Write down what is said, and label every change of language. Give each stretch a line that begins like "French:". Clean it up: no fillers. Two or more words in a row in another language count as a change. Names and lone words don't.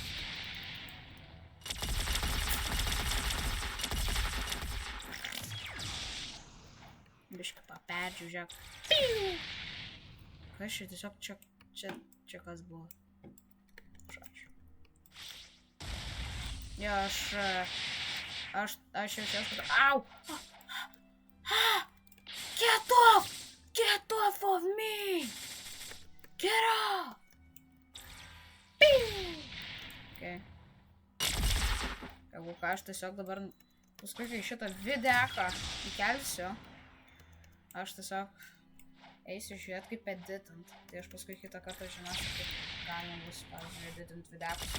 Lithuanian: Biškai paperdžiu, žiūrėk. Kas čia tiesiog čia kas buvo? Žodžiu. Jo, aš jaučiuosi, kad... Au!
English: Get off of me! Get off! Okay.
Lithuanian: Jeigu ką, aš tiesiog dabar... Paskui, kai šitą videką įkelsiu, aš tiesiog eisiu žiūrėt kaip editant. Tai aš paskui kitą kartą žinosiu, kaip galima bus, pavyzdžiui, editint videkus.